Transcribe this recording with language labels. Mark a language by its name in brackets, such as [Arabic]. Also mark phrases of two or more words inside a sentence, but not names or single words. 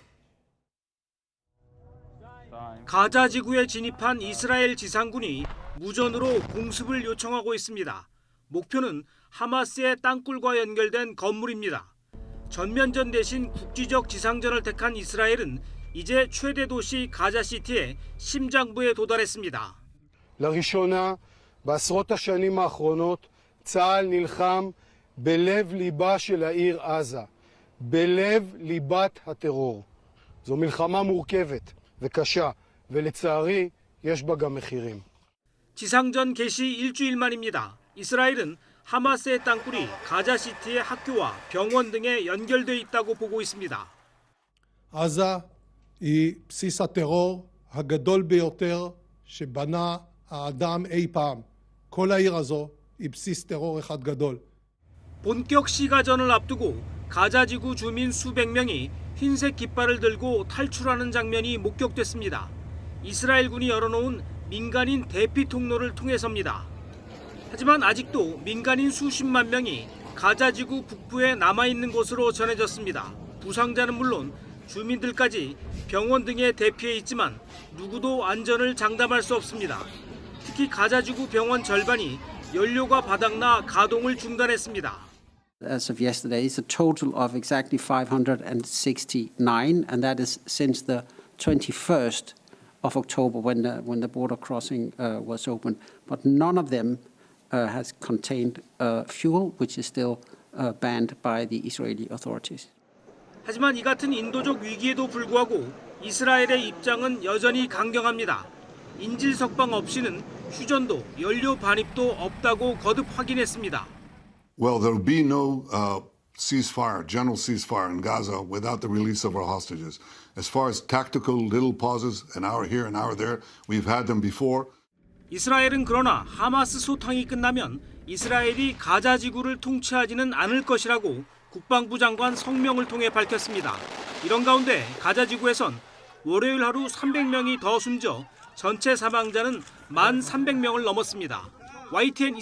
[Korean] 가자지구에 진입한 이스라엘 지상군이 무전으로 공습을 요청하고 있습니다. 목표는 하마스의 땅굴과 연결된 건물입니다. 전면전 대신 국지적 지상전을 택한 이스라엘은 이제 최대 도시 가자시티의 심장부에 도달했습니다. [Hebrew] לראשונה בעשרות השנים האחרונות צה"ל נלחם בלב ליבה של העיר עזה, בלב ליבת הטרור. זו מלחמה מורכבת וקשה, ולצערי יש בה גם מחירים. [Korean] 지상전 개시 일주일 만입니다. 이스라엘은 하마스의 땅굴이 가자시티의 학교와 병원 등에 연결돼 있다고 보고 있습니다. [Hebrew] עזה היא בסיס הטרור הגדול ביותר שבנה האדם אי פעם. כל העיר הזו היא בסיס טרור אחד גדול. [Korean] 본격 시가전을 앞두고 가자지구 주민 수백 명이 흰색 깃발을 들고 탈출하는 장면이 목격됐습니다. 이스라엘군이 열어놓은 민간인 대피 통로를 통해서입니다. 하지만 아직도 민간인 수십만 명이 가자지구 북부에 남아있는 것으로 전해졌습니다. 부상자는 물론 주민들까지 병원 등에 대피해 있지만 누구도 안전을 장담할 수 없습니다. 특히 가자지구 병원 절반이 연료가 바닥나 가동을 중단했습니다. [English] As of yesterday, it's a total of exactly 569, and that is since the 21st of October when the border crossing was open. But none of them has contained fuel, which is still banned by the Israeli authorities. [Korean] 하지만 이 같은 인도적 위기에도 불구하고 이스라엘의 입장은 여전히 강경합니다. 인질 석방 없이는 휴전도 연료 반입도 없다고 거듭 확인했습니다. [English] Well, there will be no ceasefire, general ceasefire in Gaza without the release of our hostages. As far as tactical little pauses, an hour here, an hour there, we've had them before. [Korean] 이스라엘은 그러나 하마스 소탕이 끝나면 이스라엘이 가자 지구를 통치하지는 않을 것이라고 국방부 장관 성명을 통해 밝혔습니다. 이런 가운데 가자 지구에선 월요일 하루 300명이 더 숨져 전체 사망자는 1,300명을 넘었습니다.